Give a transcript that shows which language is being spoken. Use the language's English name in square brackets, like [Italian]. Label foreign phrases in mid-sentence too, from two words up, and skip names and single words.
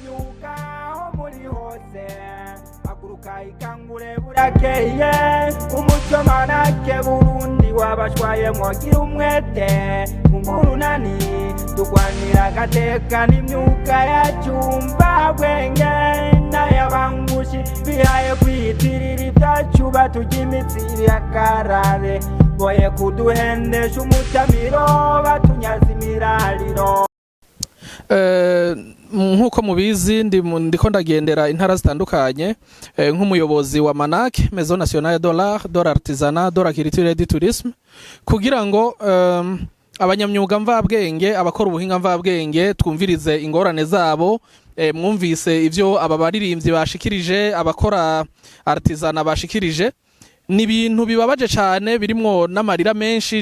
[Rundi] Umuco MANAAC Burundi wabashwaye mwogira umwete umurunani, tugwanira agateka n'imyuga yacu mvabwenge n'ayabangushi bihaye kwiyitirira ibyacu batujya imitsi yakarare, boye kuduhendesha umutamiro batunyaza imirariro. Nkuko mubizi ndiko ndagendera intara zitandukanye nk'umuyobozi wa MANAAC Maison Nationale de l'Art, de l'Artisanat, de la Culture et du Tourisme, kugira ngo abanyamyuga mvabwenge, abakora ubuhinga mvabwenge twumvirize ingorane zabo. Mwumvise ivyo aba baririmbyi bashikirije, abakora artisanat bashikirije, ni ibintu bibabaje cyane birimwo n'amarira menshi.